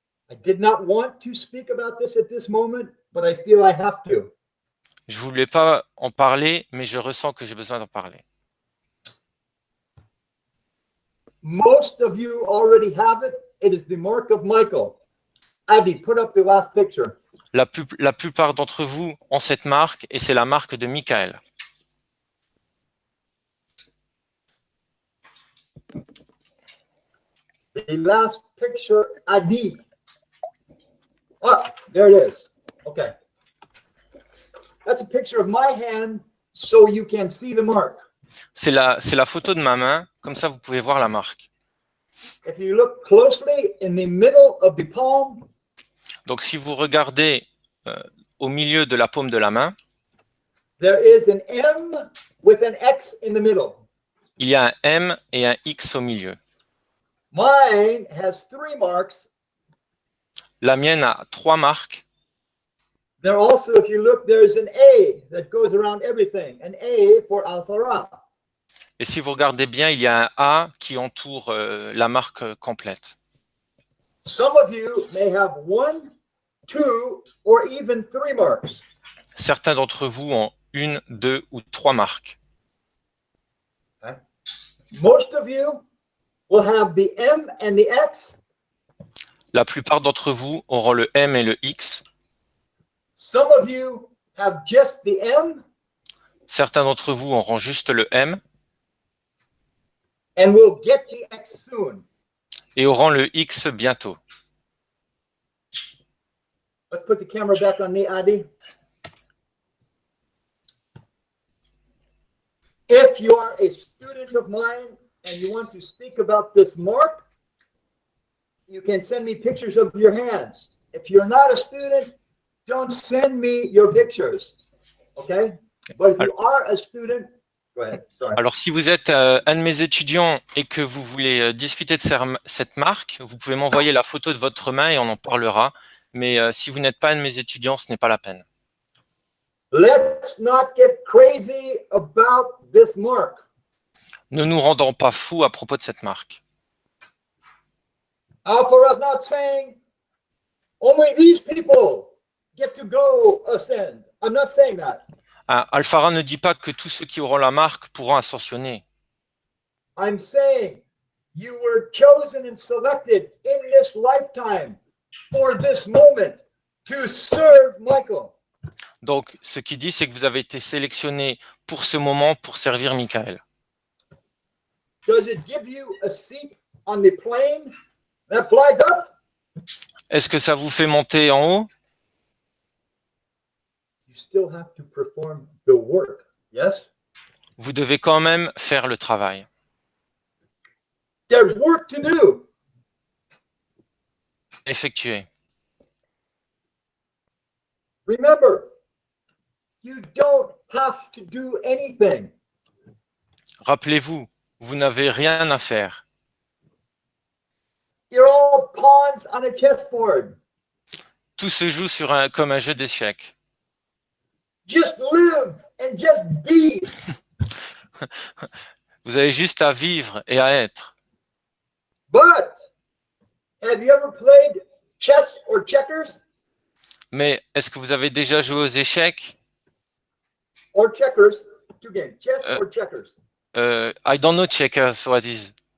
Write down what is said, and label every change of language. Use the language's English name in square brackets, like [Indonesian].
[English] I did not want to speak about this at this moment, but I feel I have to. [French] je ne voulais pas en parler, mais je ressens que j'ai besoin d'en parler. [English] Most of you already have it. It is the mark of Michael. Adi, put up the last picture. [French] La plupart d'entre vous ont cette marque et c'est la marque de Michael. [English] The last picture, Adi. Ah, there it is. Okay. That's a picture of my hand so you can see the mark. [French] C'est la photo de ma main, comme ça vous pouvez voir la marque. [English] If you look closely in the middle of the palm, [French] Donc si vous regardez au milieu de la paume de la main, [English] there is an M with an X in the middle. [French] il y a un M et un X au milieu. [English] Mine has 3 marks. [French] La mienne a 3 marques. [English] There also, if you look, there's an A that goes around everything. An A for Alpha Ra. [French] Et si vous regardez bien, il y a un A qui entoure la marque complète. [English] Some of you may have 1, 2, or even 3 marks. [French] Certains d'entre vous ont 1, 2 ou 3 marques. [English] Okay. Most of you will have the M and the X. [French] La plupart d'entre vous auront le M et le X. [English] Some of you have just the M [French] Certains d'entre vous auront juste le M [English] and will get the X soon. [French] et auront le X bientôt. [English] Let's put the camera back on me, Adi. If you are a student of mine and you want to speak about this mark, you can send me pictures of your hands. If you're not a student, don't send me your pictures, okay? But if you are a student, go ahead, sorry. [French] Alors, si vous êtes un de mes étudiants et que vous voulez discuter de cette marque, vous pouvez m'envoyer la photo de votre main et on en parlera. Mais si vous n'êtes pas un de mes étudiants, ce n'est pas la peine. [English] Let's not get crazy about this mark. [French] Ne nous rendons pas fous à propos de cette marque. [English] Alpha is not saying only these people get to go ascend. I'm not saying that. [French] Alphara ne dit pas que tous ceux qui auront la marque pourront ascensionner. [English] I'm saying you were chosen and selected in this lifetime for this moment to serve Michael. [French] Donc, ce qu'il dit, c'est que vous avez été sélectionné pour ce moment pour servir Michael. [English] Does it give you a seat on the plane that flies up? [French] Est-ce que ça vous fait monter en haut? [English] You still have to perform the work, yes? [French] Vous devez quand même faire le travail. [English] There's work to do. [French] Effectuer. [English] Remember, you don't have to do anything. [French] Rappelez-vous, vous n'avez rien à faire. [English] You're all pawns on a chessboard. [French] Tout se joue comme un jeu d'échecs. [English] Just live and just be. [French] Vous avez juste à vivre et à être. [English] But have you ever played chess or checkers? [French] Mais est-ce que vous avez déjà joué aux échecs? [English] Or checkers, 2 games, chess or checkers. I don't know checkers, what is?